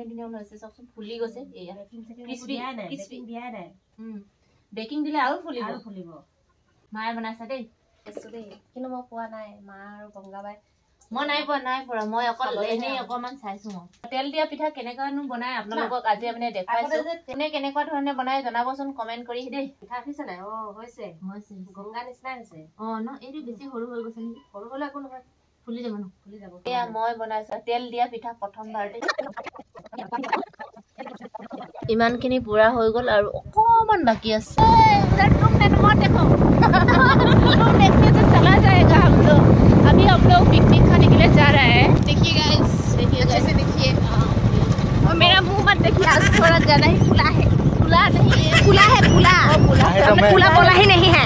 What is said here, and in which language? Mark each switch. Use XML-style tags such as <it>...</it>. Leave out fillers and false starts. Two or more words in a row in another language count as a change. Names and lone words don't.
<as>ধুনীয়া হৈছে চবচোন ফুলি গৈছে এয়া ক্ৰিস্পি বিয়া নাই বেকিং দিলে আৰু ফুলিব মায়ে বনাইছে দেই কিন্তু মই পোৱা নাই মা আৰু গংগাবাই মই নাই পৰা মই অকল এনেই অকমান চাইছো তেল দিয়া পিঠা কেনেকুৱানো বনাই আপোনালোকক আজি আমি দেখাইছো কোনে কেনেকুৱা ধৰণে বনাই জনাবচোন কমেন্ট কৰি দেই পিঠা হৈছে নাই হৈছে গংগা নিচিনা হৈছে ন এইটো বেছি সৰু হৈ গৈছে নেকি সৰু হলে একো নহয় ফুলি যাব এয়া মই বনাইছো তেল দিয়া পিঠা প্ৰথমবাৰতে ইমানখিনি পুৰা হৈ গল আৰু অকমান বাকি আছে</as> <hi>देखने से चला जाएगा हम लोग अभी हम लोग पिकनिक खाने के लिए जा रहे हैं देखिए गाइस अच्छे से देखिए और मेरा मुंह मत देखिए आज थोड़ा ज्यादा ही फुला है फुला बोला ही नहीं है</hi>